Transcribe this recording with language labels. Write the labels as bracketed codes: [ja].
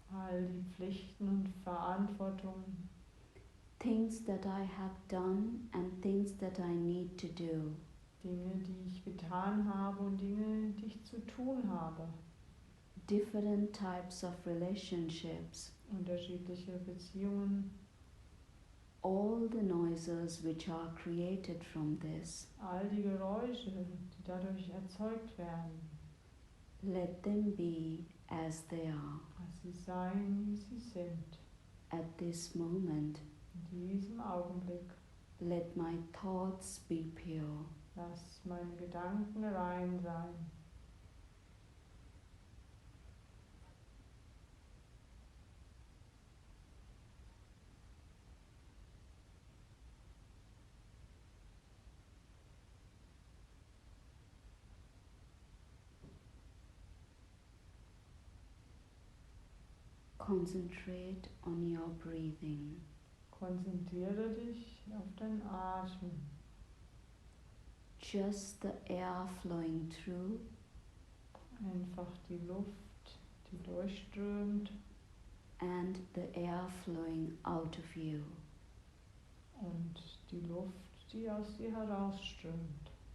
[de] All die Pflichten und Verantwortungen. [en] things that I have done and things that I need to do. [de] Dinge, die ich getan habe und Dinge, die ich zu tun habe. [en] Different types of relationships, [de] Unterschiedliche Beziehungen. [en] all the noises which are created from this, [de] All die Geräusche, die dadurch erzeugt werden. [en] let them be as they are [de] Lass sie sein, wie sie sind. [en] at this moment. [de] In diesem Augenblick. [en] Let my thoughts be pure. [de] Lass meine Gedanken rein sein. [en] Concentrate on your breathing. [de] Konzentriere dich auf deinen Atem. [en] Just the air flowing through [de] Einfach die Luft, die durchströmt [en] and the air flowing out of you. [de] und die Luft, die aus dir herausströmt.